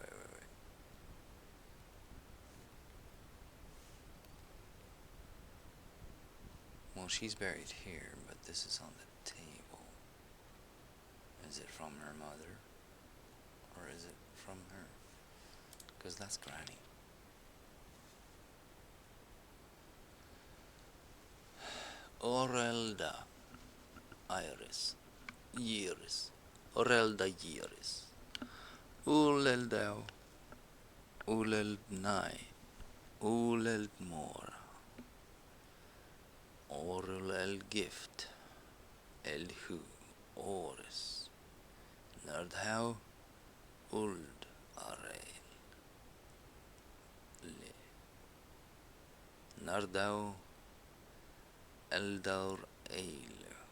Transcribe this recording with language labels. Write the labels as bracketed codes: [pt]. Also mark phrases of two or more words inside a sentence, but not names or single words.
[en] Well, she's buried here, but this is on the table. Is it from her mother? Or is it from her? Because that's Granny. Orelda Iris. Iris. Orelda Iris. Uleldau. Uleldnai. Uleldmora. Orul el gift. Elhu. Oris. Nerdhau. Uld. Arail. Le. Nardau. Eldaur Eil.